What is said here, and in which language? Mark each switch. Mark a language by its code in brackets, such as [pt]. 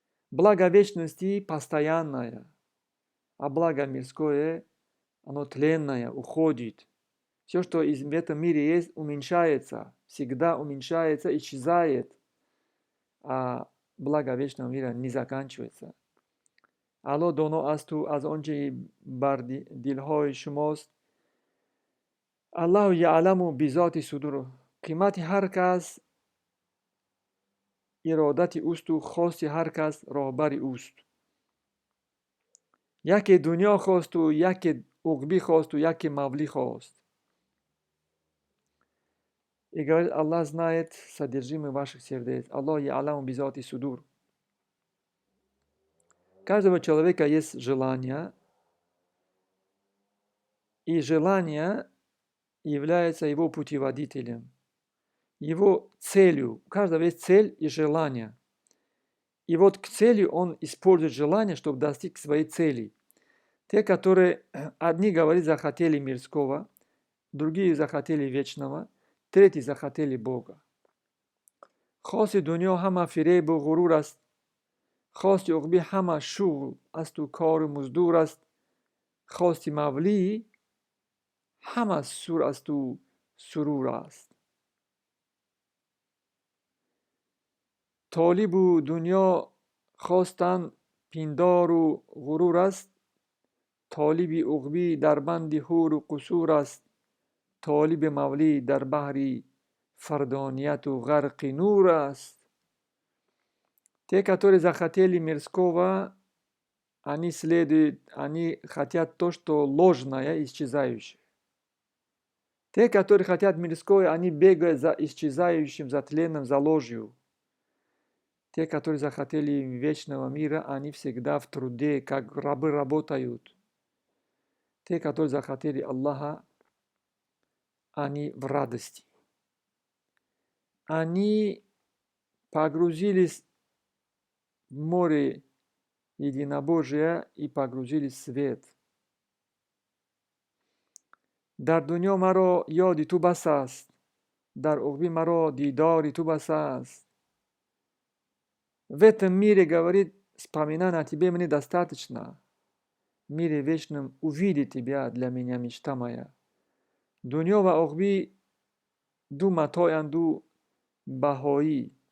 [ru] Благо вечности постоянное, а благо мирское, оно тленное, уходит. Все, что в этом мире есть, уменьшается, всегда уменьшается, исчезает, а благо вечного мира не заканчивается. [tg] Алло доно асту аз онче бар дилҳои шумост. [ar] Аллаҳу яъламу бизоти судур. [tg] Қимати ҳар кас иродати ӯсту, хости ҳар кас роҳбари ӯст. Яке дунё хосту, яке уқбӣ хосту, яке мавлӣ хост. [ru] И говорит, Аллах знает содержимое ваших сердец. [ar] Аллах я'ламу бизоти судур. [ru] Каждого человека есть желание, и желание является его путеводителем, его целью. У каждого есть цель и желание. И вот к цели он использует желание, чтобы достичь своей цели. Те, которые, одни, говорят, захотели мирского, другие захотели вечного, третьи захотели Бога. [tg] Хоси дунё ҳама фиребу ғурур аст, хости уқби ҳама шуғл асту кору муздур аст, хости мавлӣ ҳама сур асту сурур аст. Толибу дунё хостан пиндору ғурур аст, толиби уқби дар банди ҳуру қусур аст, толиби мавлӣ дар баҳри фардонияту ғарқи нур аст. [ru] Те, которые захотели мирского, они следуют, они хотят то, что ложное, исчезающее. Те, которые хотят мирское, они бегают за исчезающим, за тленным, за ложью. Те, которые захотели вечного мира, они всегда в труде, как рабы работают. Те, которые захотели Аллаха, они в радости. Они погрузились в море единобожия и погрузились в свет. [tg] Дар дунё маро ёди ту бас аст, дар уқби маро дидори ту бас аст. [ru] В этом мире, говорит, вспоминание о тебе мне достаточно. В мире вечном увидеть тебя для меня мечта моя. [tg] Дунё ва уқби ду матоянду баҳоӣ.